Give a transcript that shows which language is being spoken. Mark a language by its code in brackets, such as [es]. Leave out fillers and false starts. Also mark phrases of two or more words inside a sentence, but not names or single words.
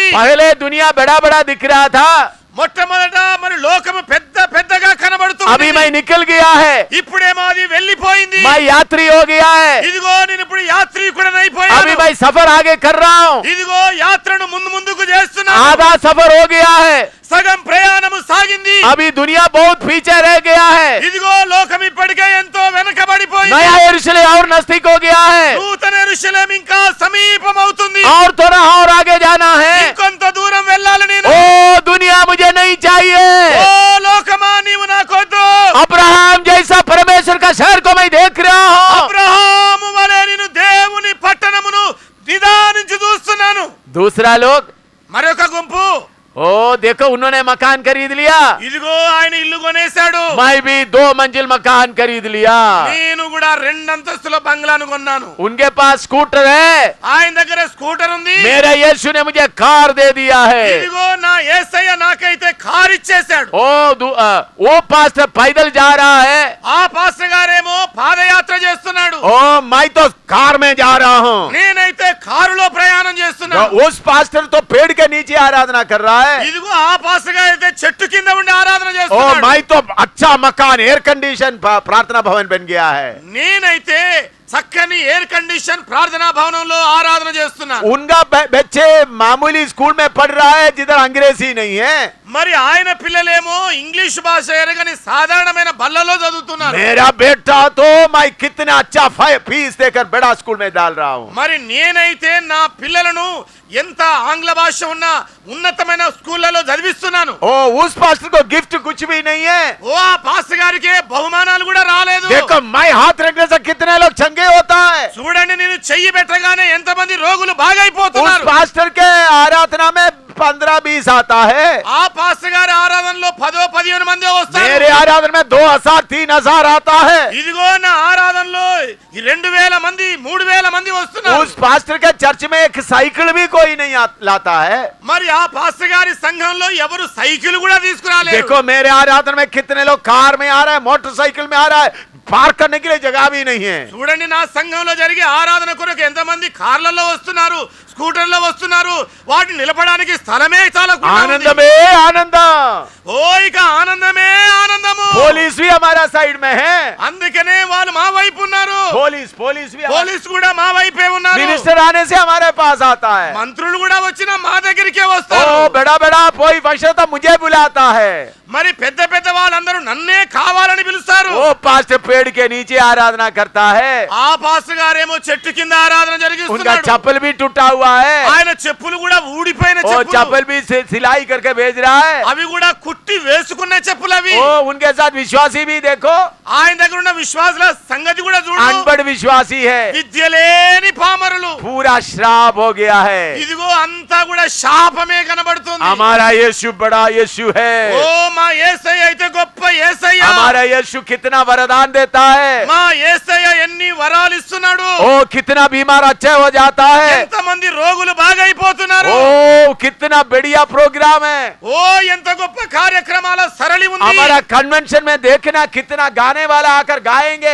[hi] पहले दुनिया बड़ा बड़ा दिख रहा था, [te] మొట్టమొదట మరి లోకము పెద్ద పెద్దగా [hi] अभी [te] కనబడుతుంది, [hi] मैं निकल गया है, [te] ఇప్పుడేమో అది వెళ్ళిపోయింది. [hi] मैं यात्री हो गया है, [te] ఇదిగో నేను ఇప్పుడు యాత్రికుడని [hi] अभी [te] అయిపోయాను, [hi] मैं सफर आगे कर रहा हूँ, [te] ఇదిగో యాత్రను ముందుకు చేస్తున్నాను, [hi] आधा सफर हो गया है, [te] సగం ప్రయాణము సాగింది, [hi] अभी दुनिया बहुत पीछे रह गया है, [te] ఇదిగో లోకం ఇప్పటికే ఎంతో వెనకబడిపోయింది, [hi] नया यरूशलेम और नजदीक हो गया है, [te] నూతన యెరూషలేము ఇంకా సమీపమవుతుంది, [hi] और थोड़ा और आगे जाना है. [te] ఇంకొంత దూరం వెళ్ళాలి నేను. [hi] ओ दुनिया मुझे नहीं चाहिए, [te] ఓ లోకమా నీవు నాకొద్దు, [hi] अब्राहम जैसा परमेश्वर का शहर को मैं देख रहा हूँ. [te] అబ్రహాము వలె నేను దేవుని పట్టణమును నిదానించి చూస్తున్నాను. [hi] दूसरा लोग, [te] మరొక గుంపు, [hi] ओ देखो उन्होंने मकान खरीद लिया, [te] ఇదిగో ఆయన ఇల్లు కొనేశాడు, [hi] मैं भी 2 मंजिल मकान खरीद लिया. [te] నేను కూడా 2 అంతస్తుల బంగ్లాను కొన్నాను. [hi] उनके पास स्कूटर है, [te] ఆయన దగ్గర స్కూటర్ ఉంది, [hi] मेरा यीशु ने मुझे कार दे दिया है. [te] ఇదిగో నా యేసయ్య నాకైతే కారు ఇచ్చేశాడు. [hi] वो पास्टर पैदल जा रहा है, [te] ఆ పాస్టర్ గారేమో పాదయాత్ర చేస్తున్నాడు, [hi] ओ मैं तो कार में जा रहा हूँ. [te] నేనైతే కారులో ప్రయాణం చేస్తున్నాను. [hi] उस पास्टर तो पेड़ के नीचे आराधना कर रहा है, [te] ఇదిగో ఆ పాస్టర్ గారు అయితే చెట్టు కింద ఉండి ఆరాధన ओ చేస్తున్నాడు. [hi] मैं तो अच्छा मकान [en] air condition [hi] प्रार्थना भवन बन गया है. [te] నేనైతే చక్కని [en] air condition [te] ప్రార్థనా భవనంలో ఆరాధన చేస్తున్నారు. [hi] उनका बच्चे मामूली स्कूल में पढ़ रहा है जिधर अंग्रेजी नहीं है. [te] మరి ఆయన పిల్లలేమో ఇంగ్లీష్ భాష ఎరగని సాధారణమైన బల్లలో చదువుతున్నారు. [hi] मेरा बेटा तो मैं कितना अच्छा फीस देकर बड़ा स्कूल में डाल रहा हूँ. [te] మరి నేనైతే నా పిల్లలను ఎంత ఆంగ్ల భాష ఉన్న ఉన్నతమైన స్కూళ్ళలో చదివిస్తున్నాను. [hi] ओ उस पास्टर को गिफ्ट कुछ भी नहीं है. [te] ఓ ఆ పాస్టర్ గారికి బహుమానాలు కూడా రాలేదు. [hi] देखो मैं हाथ रखने से कितने लोग चंगे होता है. [te] చూడండి నేను చెయ్యి పెట్టగానే ఎంతమంది రోగులు [hi] उस [te] బాగైపోతున్నారు. [hi] पास्टर के आराधना में 15-20 आता है. [te] ఆ పాస్టర్ గారి ఆరాధనలో 10-15 మంది వస్తారు. [hi] मेरे आराधना में 2000-3000 आता है. [te] ఇదిగో నా ఆరాధనలో 2000 మంది 3000 మంది వస్తున్నారు. [hi] उस पास्टर के चर्च में एक साइकिल भी कोई नहीं लाता है. [te] మరి ఆ పాస్టర్ గారి సంఘంలో ఎవరు సైకిల్ కూడా తీసుకురాలేరు. [hi] देखो मेरे आराधना में कितने लोग कार में आ रहा है, मोटरसाइकिल में आ रहा है. पार्क करने के लिए जगह भी नहीं है. [te] చూడండి నా సంఘంలో జరిగే ఆరాధన కొరకు ఎంతమంది కార్లలో వస్తున్నారు, స్కూటర్లో వస్తున్నారు. వాటిని నిలపడానికి స్థలమే చాలా [hi] आनंद में आनंद. [te] ఓ ఇక ఆనందమే ఆనందము. [hi] पुलिस भी हमारा साइड में है. [te] అందుకనే వాళ్ళు మా వైపు ఉన్నారు. [hi] पुलिस भी [te] పోలీస్ కూడా మా వైపే ఉన్నారు. [hi] मिनिस्टर आने से हमारे पास आता है. [te] మంత్రులు కూడా వచ్చిన మా దగ్గరికే ओ వస్తారు. [hi] बड़ा बड़ा कोई फंक्शन तो मुझे बुलाता है. [te] మరి పెద్ద పెద్ద వాళ్ళందరూ నన్నే కావాలని పిలుస్తారు. [hi] वो पास्टर पेड़ के नीचे आराधना करता है. [te] ఆ పాస్టర్ గారేమో చెట్టు కింద ఆరాధన [hi] उनका [te] జరిగిస్తున్నాడు. [hi] चप्पल भी टूटा हुआ है. [te] ఆయన చెప్పులు కూడా ఊడిపోయిన [hi] वो [te] చెప్పులు. [hi] चप्पल भी सिलाई करके भेज रहा है. [te] అవి కూడా కుట్టి వేసుకున్న చెప్పులు అవి. [hi] ओ उनके साथ विश्वासी भी देखो, [te] ఆయన దగ్గర ఉన్న విశ్వాసుల సంగతి కూడా చూడు. [hi] अनपढ़ विश्वासी है. [te] విద్య లేని పామరులు. [hi] पूरा श्राप हो गया है. [te] ఇదిగో అంతా కూడా శాపమే కనబడుతుంది. [hi] हमारा यीशु बड़ा यीशु है. [te] ఓ మా యేసయ్య అయితే గొప్ప యేసయ్య. [hi] हमारा यीशु कितना वरदान देता है. [te] మా యేసయ్య ఎన్ని వరాలు ఇస్తున్నాడు. [hi] ओ कितना बीमार अच्छा हो जाता है. [te] ఎంతమంది రోగులు బాగైపోతున్నారు. [hi] ओ कितना बढ़िया प्रोग्राम है. [te] ఓ ఎంత గొప్ప కార్యక్రమాల సరళి ఉంది. [hi] हमारा कन्वेंशन में देखना कितना गाने वाला आकर गाएंगे.